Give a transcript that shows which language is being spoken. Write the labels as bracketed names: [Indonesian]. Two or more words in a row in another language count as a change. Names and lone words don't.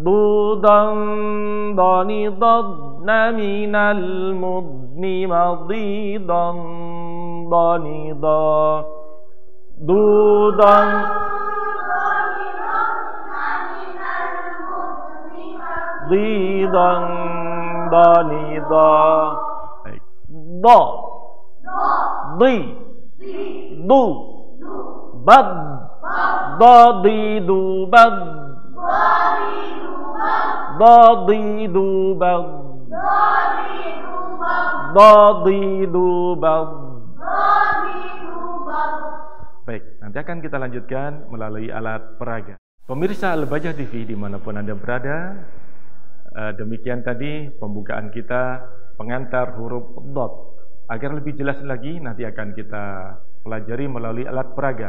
[Indonesian] dudan danidadna minal mudni madidan danida dudan didan danida do di du bad dadidu bad dadidu bad dadidu bad. Baik, nanti akan kita lanjutkan melalui alat peraga. Pemirsa Al-Bahjah TV dimanapun Anda berada, demikian tadi pembukaan kita pengantar huruf dot. Agar lebih jelas lagi nanti akan kita pelajari melalui alat peraga.